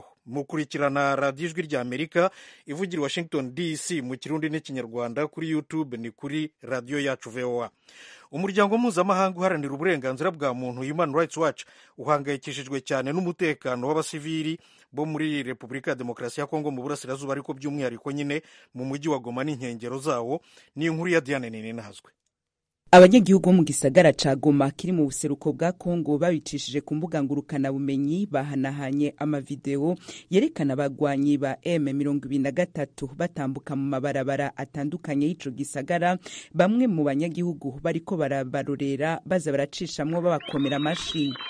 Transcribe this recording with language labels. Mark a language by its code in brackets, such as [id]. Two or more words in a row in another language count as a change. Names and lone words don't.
[rn] Mukurikirana radiyo ijwi ry'Amerika ivugira Washington DC mu Kirundi n'Ikinyarwanda, kuri YouTube ni kuri radiyo yacu VOA. [rw] Umuryango mpuzamahanga uharanira uburenganzira bwa muntu Human Rights Watch uhangayikishijwe cyane n'umutekano w'abasivili bo muri Repubulika ya Demokarasi ya Kongo mu burasirazuba, ariko by'umwihariko nyine mu mujyi wa Goma n'inkengero zawo. Ni inkuru ya Diane Ninahazwe. [rn] Abanyagihugu mu gisagara ca Goma kiri mu buseruko bwa Kongo babicishije ku mbuga ngurukana bumenyi bahanahanye amavideo yerekana abagwanyi ba M23 batambuka mu mabarabara atandukanye y'ico gisagara. Bamwe mu banyagihugu bariko barabarorera baza baracishamwo babakomera amashi.